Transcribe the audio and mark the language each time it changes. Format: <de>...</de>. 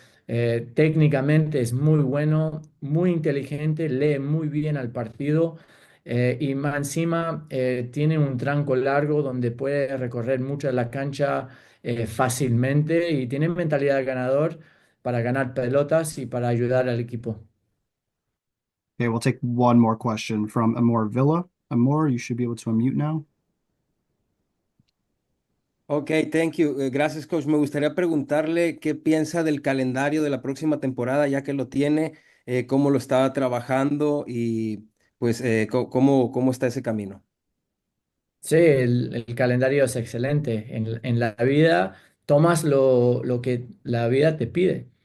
<es>Técnicamente es muy bueno, muy inteligente, lee muy bien al partido y más encima tiene un tranco largo donde puede recorrer mucho la cancha fácilmente y tiene mentalidad de ganador para ganar pelotas y para ayudar al equipo.</es> <en>Okay, we'll take one more question from Amor Villa. Amor, you should be able to unmute now. Ok, thank you.</en> <es>Gracias,</es> <en>coach.</en> <es>Me gustaría preguntarle qué piensa del calendario de la próxima temporada, ya que lo tiene, cómo lo estaba trabajando y pues cómo está ese camino. Sí, el calendario es excelente. En la vida tomas lo que la vida te pide.</es>